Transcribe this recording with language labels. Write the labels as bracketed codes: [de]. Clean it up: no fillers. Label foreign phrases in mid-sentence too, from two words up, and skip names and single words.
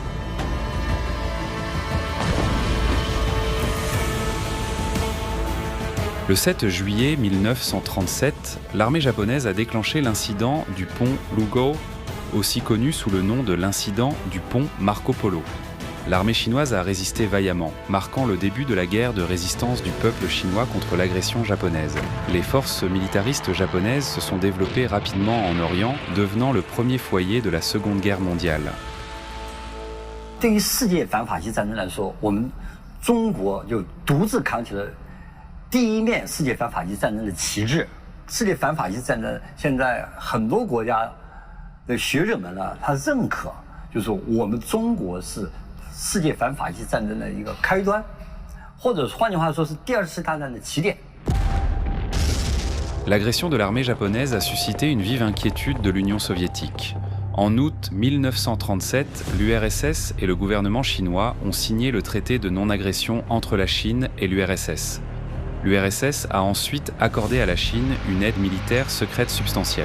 [fr] Le 7 juillet 1937, l'armée japonaise a déclenché l'incident du pont Lugao, aussi connu sous le nom de l'incident du pont Marco Polo. L'armée chinoise a résisté vaillamment, marquant le début de la guerre de résistance du peuple chinois contre l'agression japonaise. Les forces militaristes japonaises se sont développées rapidement en Orient, devenant le premier foyer de la Seconde Guerre mondiale. [zh] 对于世界反法西战争来说，我们中国就独自扛起了第一面世界反法西战争的旗帜。世界反法西战争现在很多国家的学者们呢，他认可，就是说我们中国是世界反法西战争的一个开端，或者换句话说是第二次大战的起点。 [fr] L'agression de l'armée japonaise a suscité une vive inquiétude de l'Union soviétique. En août 1937, l'URSS et le gouvernement chinois ont signé le traité de non-agression entre la Chine et l'URSS. L'URSS a ensuite accordé à la Chine une aide militaire secrète substantielle.